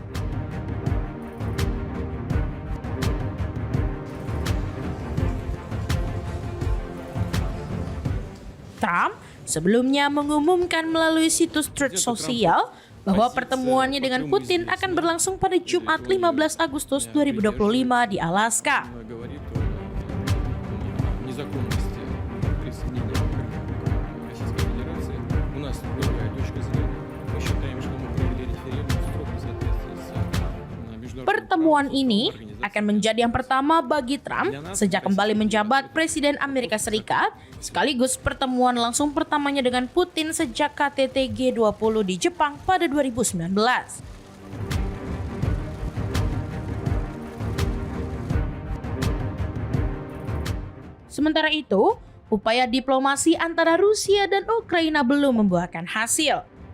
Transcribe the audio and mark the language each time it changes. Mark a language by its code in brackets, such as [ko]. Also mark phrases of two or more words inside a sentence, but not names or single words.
[id] Trump sebelumnya mengumumkan melalui situs Truth Social bahwa pertemuannya dengan Putin akan berlangsung pada Jumat 15 Agustus 2025 di Alaska. [ru] Говорит о незаконности присоединения Крыма к Российской Федерации. У нас другая точка зрения. Мы считаем, что мы провели референдум в строгом соответствии с международным [id] Pertemuan [ru] правом, [id] ini [ru] организацией. [id] akan menjadi yang pertama bagi Trump sejak kembali menjabat Presiden Amerika Serikat, sekaligus pertemuan langsung pertamanya dengan Putin sejak KTT G20 di Jepang pada 2019. Sementara itu, upaya diplomasi antara Rusia dan Ukraina belum membuahkan hasil.